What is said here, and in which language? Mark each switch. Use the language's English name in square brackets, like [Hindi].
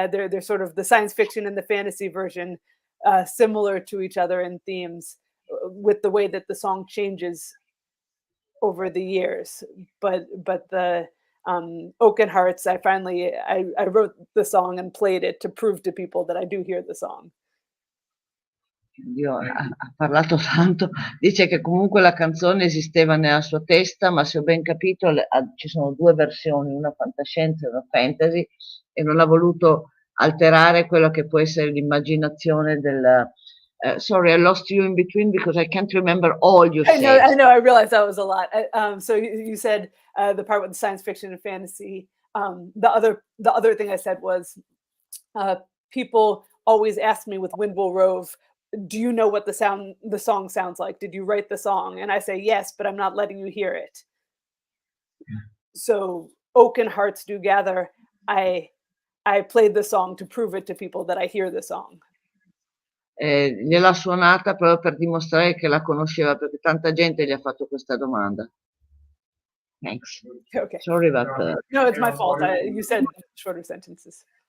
[English] They're sort of the science fiction and the fantasy version, similar to each other in themes, with the way that the song changes over the years. But the Oaken Hearts, I wrote the song and played it to prove to people that I do hear the song. [Italian] Dio ha parlato tanto, dice che comunque la canzone esisteva nella sua testa, ma se ho ben capito ci sono due versioni, una fantascienza e una fantasy, e non ha voluto alterare quello che può essere l'immaginazione del... [English] sorry, I lost you in between because I can't remember all you said. I know, I realized that was a lot. So you said the part with the science fiction and fantasy. The other thing I said was people always ask me with Wind Will Rove, do you know what the song sounds like? Did you write the song? And I say yes, but I'm not letting you hear it. So Oaken Hearts Do Gather, I played the song to prove it to people that I hear the song. [Italian] Gliel'ha suonata proprio per dimostrare che la conosceva, perché tanta gente gli ha fatto questa domanda. [English] Thanks. Okay. Sorry about that. No, it's my fault. You said shorter sentences.